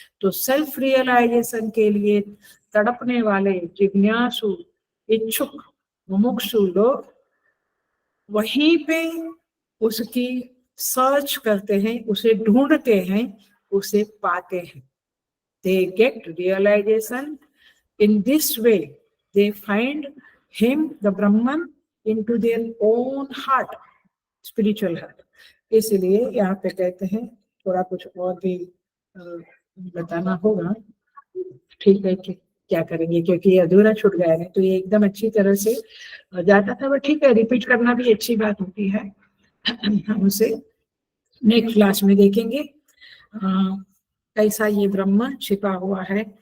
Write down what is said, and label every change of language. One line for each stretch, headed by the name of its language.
Hindi: तो self realisation के लिए तड़पने वाले जिज्ञासु, इच्छुक, मुमुक्षु लोग वहीं पे उसकी सर्च करते हैं, उसे ढूंढते हैं, उसे पाते हैं।
English: They get realization in this way. They find him, the Brahman, into their own heart, spiritual heart.
Hindi: इसलिए यहाँ पे कहते हैं, थोड़ा कुछ और भी बताना होगा। ठीक है कि क्या करेंगे, क्योंकि ये अधूरा छूट गया है, तो ये एकदम अच्छी तरह से जाता था। बट ठीक है, रिपीट करना भी अच्छी बात होती है। हम उसे नेक्स्ट क्लास में देखेंगे कैसा ये ब्रह्म छिपा हुआ है।